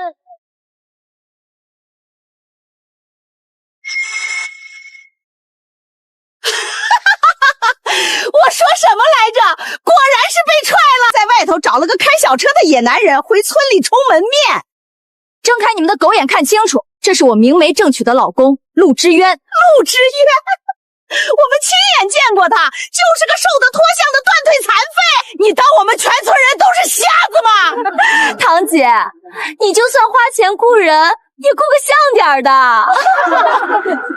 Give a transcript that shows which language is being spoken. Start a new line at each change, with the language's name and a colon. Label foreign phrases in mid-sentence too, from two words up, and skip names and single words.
Chinese: 我說什麼來着？果然是被踹了，在外頭找了個開小車的野男人，回村裡充門面。睜開你們的狗眼看清楚，這是我明媒正娶的老公陸之淵。陸之淵，我們親眼見過他，就是個瘦得脫相的斷腿殘廢。你當我們全村人都是瞎子嗎？堂姐，你就算花錢雇人，也雇個像點的。